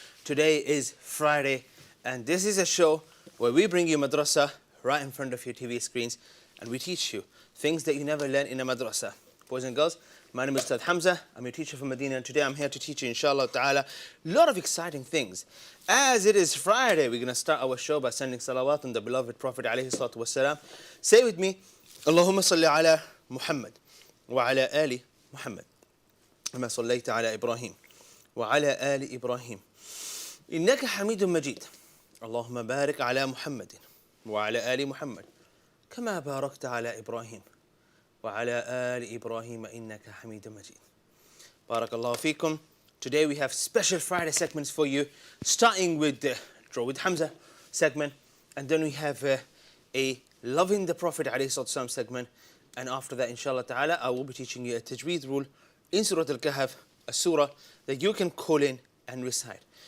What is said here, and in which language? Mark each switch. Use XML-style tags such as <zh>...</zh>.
<en>Today is Friday and this is a show where we bring you madrasa right in front of your TV screens and we teach you things that you never learn in a madrasa. Boys and girls, my name is Ustaz Hamza. I'm your teacher from Medina and today I'm here to teach you inshallah ta'ala a lot of exciting things. As it is Friday, we're going to start our show by sending salawat on the beloved Prophet alayhi salatu wasalam. Say with me,</en> <ar>Allahumma salli ala محمد وعلى آل محمد كما صليت على إبراهيم وعلى آل إبراهيم إنك حميد مجيد اللهم بارك على محمد وعلى آل محمد كما باركت على إبراهيم وعلى آل إبراهيم إنك حميد مجيد بارك الله فيكم.</ar> <en>Today we have special Friday segments for you, starting with the Draw with Hamza segment, and then we have a Loving the Prophet ﷺ segment. And after that, inshallah ta'ala, I will be teaching you a tajweed rule in Surah Al-Kahf, a surah that you can call in and recite.</en>